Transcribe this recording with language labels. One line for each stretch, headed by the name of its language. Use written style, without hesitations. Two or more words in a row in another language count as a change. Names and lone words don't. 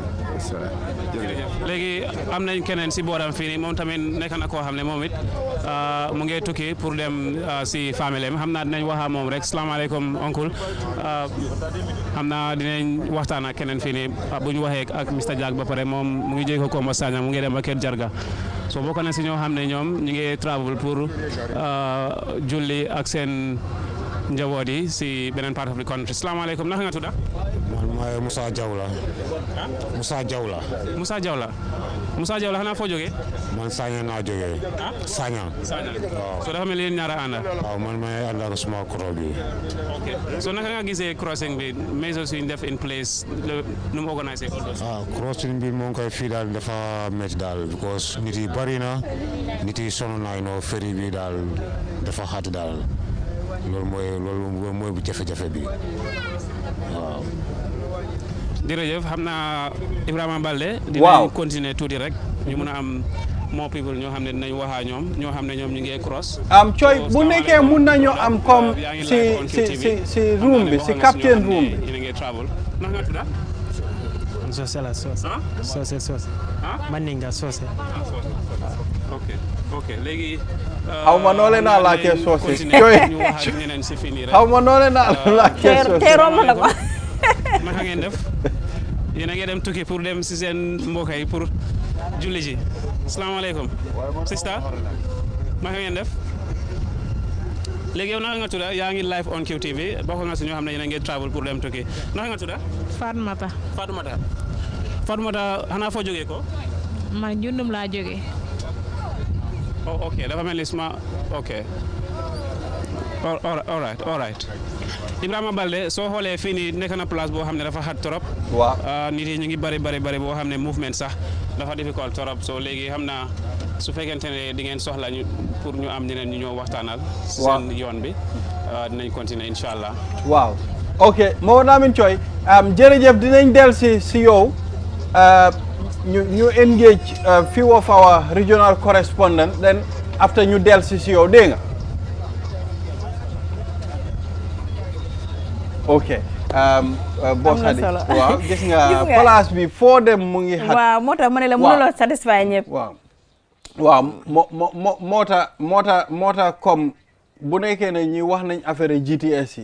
Wolof: léegi am nañ keneen si booram fii nii moom tamit nekk na koo xam ne moom it mu ngi tukki pour dem si famille xam naa dinañ wax moom rek salaamaaleykum oncle xam naa dinañ waxtaan ak keneen fii nii bu ñu waxee ak Mr Diak ba pare moom mu ngi jóge ko Kombo Sagnang mu ngi dem ba Kër Jarga so bokk na si ñoo xam ne ñoom ñu ngi travel pour julli ak seen njaboot yi si beneen
English: part of the country
Wolof: salaamaaleykum naka nga tudda man maay Moussa Diaw la Moussa Diaw la xanaa foo jógee man Sagnang naa jógee Sagnang waaw so dafa mel ni ñaara ànda waaw man may ànd ak suma koro bi so naka nga gisee crossing bi measures yu ñu def
English: in place
Wolof: nu mu organisé crossing bi moo ngi koy fii daal dafa métti daal because nit yi bari na nit yi sonn na no ferry bi daal dafa xat daal loolu mooy bu jafe-jafe bi waaw jërëjëf xam naa Ibrahima Balde dinañ continuer tuuti rek ñu mun a am
English: more people
Wolof: ñoo xam ne dinañ waxaa ñoom ñoo xam ne ñoom ñu ngi cross. Coy bu nekkee mun nañu am comme si room bi si
English: captain room
Wolof: bi. ñu ngi travel ndax nga tudda Sose la Sose. Maninga Sose. ok léegi. xaw ma noo leen naa laajtee Sose. xaw ma noo leen naa laajtee Sose. te romb na ko. naka ngeen def yéen a ngi dem tukki pour dem si seen mbokk yi pour julli ji. asalaamaaleykum. sista naka ngeen def. léegi yow naka nga tudda yaa ngi
English: live on
Wolof: QTV bokk nga si ñoo xam ne yéen a ngi travel pour dem tukki naka nga tudda. Fatoumata xanaa foo jógee ko. man Jundum laa jógee. oh ok dafa mel ni suma ok
English: all right
Wolof: Ibrahima Balde soo xoolee fii nii nekk na place boo xam ne dafa xat trop. waaw nit yi ñu ngi bari boo xam ne movement sax dafa difficult trop so léegi xam naa su fekkente ne di ngeen soxla ñu pour ñu am ñeneen ñu ñëw waxtaanal. seen yoon bi dinañ continuer incha allah. waaw ok Mamadou Lamine Choy jërëjëf dinañ del si yow ñu
English: engage few of our regional correspondent then after
Wolof: ñu del si yow dégg nga. ok boss Hadi waaw gis nga place bi foo dem mu ngi xat. waaw moo tax ma ne la mënuloo satisfy ñëpp. waaw moo tax comme bu nekkee ne ñi wax nañ affaire GTS yi.